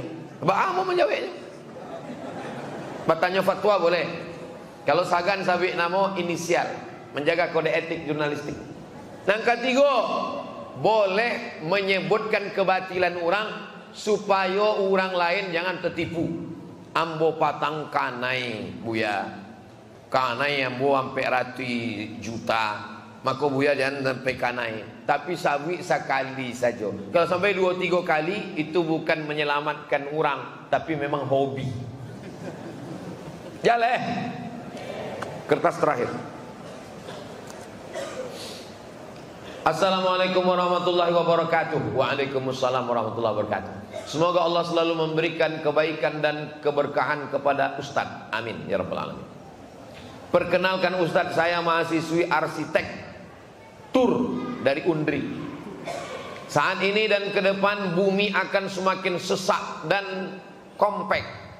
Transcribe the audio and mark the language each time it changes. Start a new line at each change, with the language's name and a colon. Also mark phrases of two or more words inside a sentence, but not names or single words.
Indonesian: Mau menjawabnya. Bertanya fatwa boleh. Kalau sagan sabit nama inisial, menjaga kode etik jurnalistik. Yang ketiga, boleh menyebutkan kebatilan orang supaya orang lain jangan tertipu.
Minangkabau: Ambo patang kanai buya, kanai ambo sampai rati juta, maka buya jangan sampai kanai.
Indonesian: Tapi sawi sekali saja. Kalau sampai 2-3 kali itu bukan menyelamatkan orang, tapi memang hobi. Jalan. Kertas terakhir.
Arabic: السلام عليكم ورحمة الله وبركاته. وعليكم السلام ورحمة الله وبركاته.
Indonesian: Semoga Allah selalu memberikan kebaikan dan keberkahan kepada Ustadz.
Arabic: آمين يا رب العالمين.
Indonesian: Perkenalkan Ustadz, saya mahasiswi arsitek tur dari Undri. Saat ini dan ke depan bumi akan semakin sesak dan kompak.